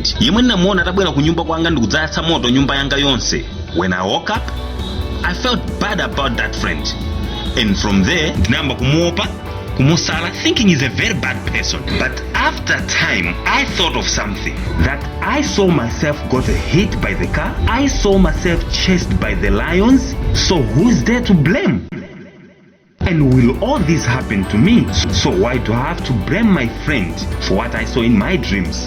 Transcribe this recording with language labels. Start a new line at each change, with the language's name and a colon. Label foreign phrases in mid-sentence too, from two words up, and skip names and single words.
Nyanja: Yemwe namuona atabwera ku nyumba kwanga ndikudzayatsa moto nyumba yanga yonse.
English: When I woke up, I felt bad about that friend. And from there,
Nyanja: ndinayamba kumuopa, kumusala,
English: thinking he's a very bad person. But after time, I thought of something. That I saw myself got hit by the car. I saw myself chased by the lions. So who's there to blame? And will all this happen to me? So why do I have to blame my friend for what I saw in my dreams?